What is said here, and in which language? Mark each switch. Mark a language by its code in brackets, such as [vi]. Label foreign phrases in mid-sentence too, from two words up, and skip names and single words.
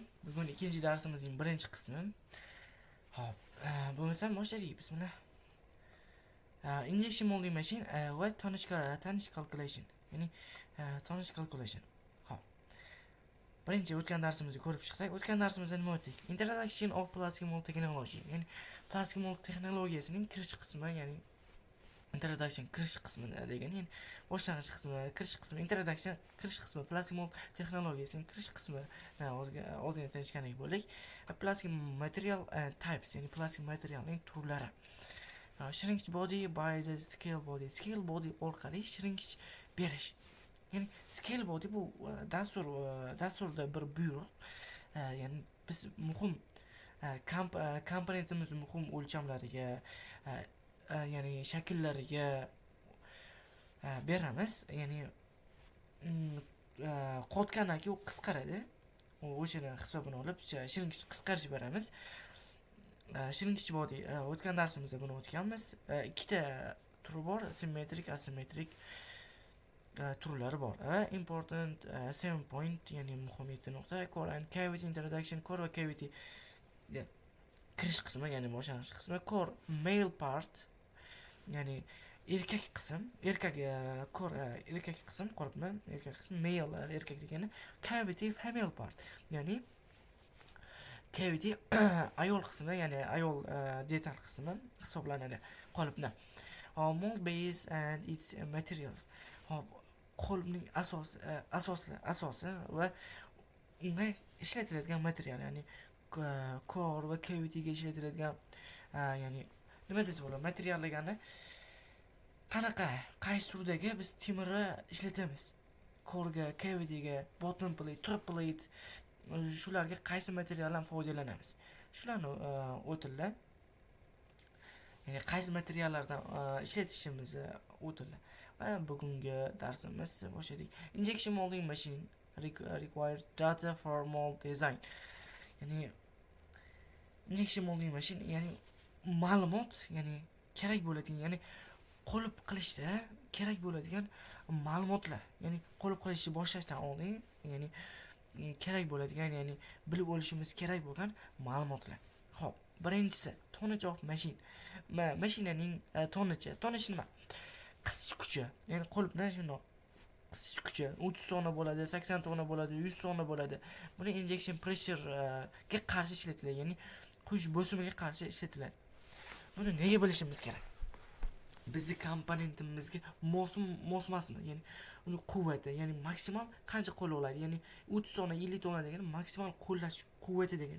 [uz] Bugun ikinci darsimizning birinchi qismi. Hop. Bo'lmasa boshladik. Bismillah. [en] Injection molding machine [uz] va [en] tonish calculation. [uz] Ya'ni [en] tonish calculation. [uz] Hop. Birinchi o'tgan darsimizni ko'rib chiqsak, o'tgan darsimizda nima o'tdik? [en] Introduction of plastic mold technology. [uz] Ya'ni [en] plastic mold [uz] texnologiyasining kirish qismi, ya'ni introduction kirish qismi degan, ya'ni boshlang'ich qismi, kirish qismi, introduction kirish qismi, [en] plastic mold [uz] texnologiyasining kirish qismi ozgina tanishgandek bo'ldik. [en] Plastic material types, [uz] ya'ni [en] plastic materialning [uz] turlari. [en] Shrinkage body by the scale body. Scale body [uz] orqali shrinkage berish. Ya'ni [en] scale body [uz] bu dasturda bir buyruq. Ya'ni biz muhim komponentimiz muhim o'lchamlariga, ya'ni shakllariga beramiz. Ya'ni qotgandan keyin u qisqaradi. O'shani hisobini olib shrinkage qisqarish beramiz. [en] Shrinkage body [uz] o'tgan darsimizda buni o'tganmiz. Ikkita turi bor, [en] symmetric, asymmetric [uz] turlari bor. [en] Important 7 point, [uz] ya'ni muhim 7 nuqta. [en] Core and cavity introduction. [uz] Core va cavity kirish qismi, ya'ni boshlang'ich qismi. [en] Core male part, [uz] ya'ni erkak qism, erkak qism, qo'rqma, erkak qism, male erkak degani, [en] cavity female part, ya'ni cavity ayol [uz] qismi, ya'ni ayol detal qismi hisoblanadi qolipni. [en] Mold base and its materials. [uz] Qolipning asosi va unga ishlatiladigan material, ya'ni core va cavityga ishlatiladigan, ya'ni nima desa bo'ladi, material degani qaysi turdagi biz temirni ishlatamiz. Core'ga, cavityga, [en] bottom plate, top plate, [uz] shularga qaysi materialdan foydalanamiz. Shularni o'tildi. Ya'ni qaysi materiallardan ishlatishimiz o'tildi. Va bugungi darsimiz boshladik. [en] Injection molding machine requires data for mold design. [uz] Ya'ni [en] injection molding machine, [uz] ya'ni ma'lumot, ya'ni kerak bo'ladigan, ya'ni qo'lib qilishda kerak bo'ladigan ma'lumotlar, ya'ni qo'lib qilishni boshlashdan oldin, ya'ni kerak bo'ladigan, ya'ni bilib olishimiz kerak bo'lgan ma'lumotlar. Xo'p, birinchisi [en] tonnage of machine. [uz] Mashinaning tonnage nima? Qisish kuchi, ya'ni qo'libni shundoq qisish kuchi 30 tonna bo'ladi, 80 tonna bo'ladi, 100 tonna bo'ladi. Buni [en] injection pressure [uz] ga qarshi ishlatiladi, ya'ni quyish bosimiga qarshi ishlatiladi. Buni nega bilishimiz kerak? Bizning komponentimizga mosmasmi, ya'ni uni quvvati, ya'ni maksimal qancha qo'l oladi, ya'ni 30 tonna, 50 tonna degani maksimal qo'llash quvvati degani.